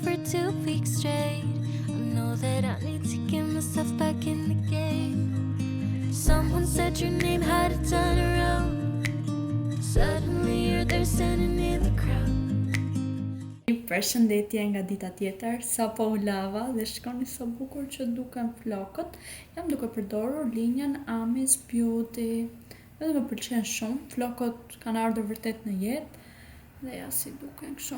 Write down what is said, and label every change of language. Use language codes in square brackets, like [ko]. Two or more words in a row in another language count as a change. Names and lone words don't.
[en] 2 weeks straight. I know that I need to get myself back in the game. Someone said your name, had to turn around. Suddenly you're there standing in the crowd. [sq] Përshëndetje nga dita tjetër, sa po u lava dhe shkoni sa bukur që duken flokët. Jam duke përdorur linjën Amis Beauty. Edhe më pëlqen shumë, flokët kanë ardhur vërtet në jetë dhe ja si duken kështu.